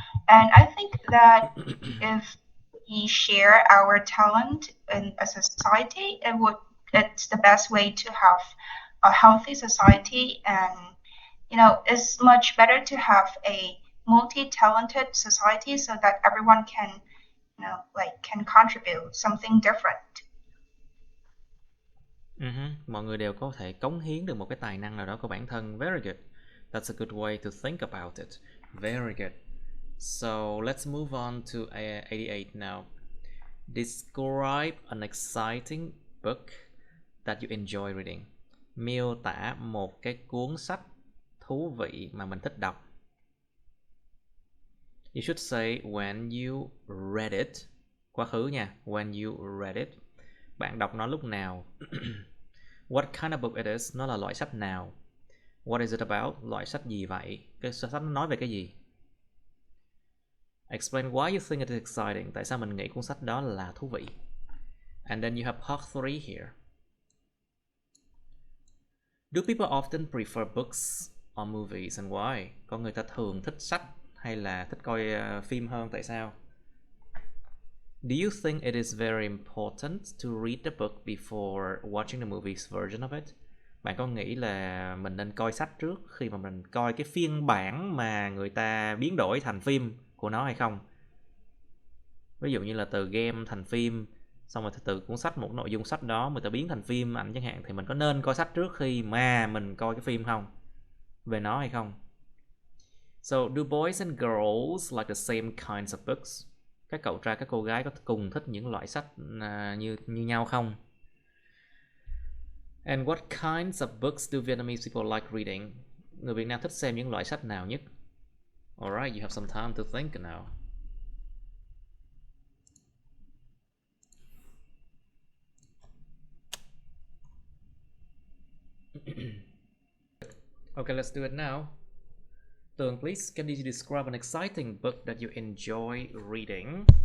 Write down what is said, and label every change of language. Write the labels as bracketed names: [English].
[English] And I think that if we share our talent in a society, it's the best way to have a healthy society. And it's much better to have a multi-talented society so that everyone can can contribute something different. [Vietnamese] Mọi người đều có thể cống hiến được một cái tài năng nào đó của bản thân. [English] Very good. That's a good way to think about it. Very good. So let's move on to 88 now. Describe an exciting book that you enjoy reading. [Vietnamese] Miêu tả một cái cuốn sách thú vị mà mình thích đọc. [English] You should say when you read it. [Vietnamese] Quá khứ nha. [English] When you read it. [Vietnamese] Bạn đọc nó lúc nào? [English] What kind of book it is? [Vietnamese] Nó là loại sách nào? [English] What is it about? [Vietnamese] Loại sách gì vậy? Cái sách nó nói về cái gì? [English] Explain why you think it is exciting. [Vietnamese] Tại sao mình nghĩ cuốn sách đó là thú vị? [English] And then you have part 3 here. Do people often prefer books or movies and why? [Vietnamese] Có người ta thường thích sách hay là thích coi phim hơn, tại sao? [English] Do you think it is very important to read the book before watching the movie's version of it? [Vietnamese] Bạn có nghĩ là mình nên coi sách trước khi mà mình coi cái phiên bản mà người ta biến đổi thành phim của nó hay không? Ví dụ như là từ game thành phim, xong rồi từ cuốn sách, một nội dung sách đó người ta biến thành phim ảnh chẳng hạn, thì mình có nên coi sách trước khi mà mình coi cái phim không? Về nó hay không? [English] So, do boys and girls like the same kinds of books? [Vietnamese] Các cậu trai, các cô gái có cùng thích những loại sách như nhau không? [English] And what kinds of books do Vietnamese people like reading? [Vietnamese] Người Việt Nam thích xem những loại sách nào nhất? [English] Alright, you have some time to think now. Okay, let's do it now. Tường, please, can you describe an exciting book that you enjoy reading?